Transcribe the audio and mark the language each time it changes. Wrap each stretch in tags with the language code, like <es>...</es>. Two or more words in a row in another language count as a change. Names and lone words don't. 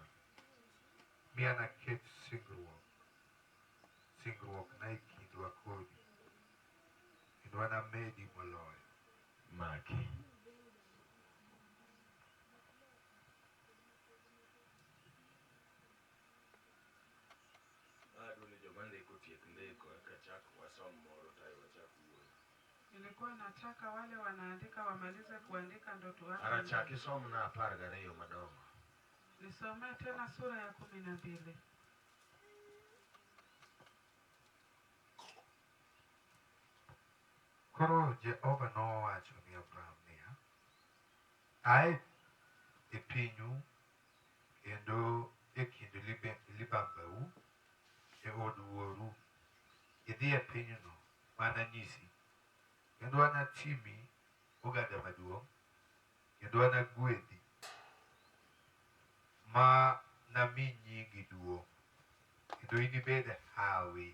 <luo>Mi anaket singruokna e kindwa kodi, kendo anamedi moloyo. Maki. Adwani joma ndiko tiek ndiko eka chak wasom moro tayo wachak wuoyo.</luo> <sw>Nilikuwa nataka wale wanaandika wamalize kuandika ndo tuanze.</sw> <luo>Arachaki som na 12 madongo.</luo> <sw>Nisomee tena sura ya 12.</sw> <luo>Koro Jehova nowacho ni Abraham niya, ae e pinyu kendo e kind libambau e od wuoru, idhi e pinyno mananyisi, kendo anatimi oganda maduong', kendo anagwedhi ma nami nyingi duong', kendo inibed hawi.</luo>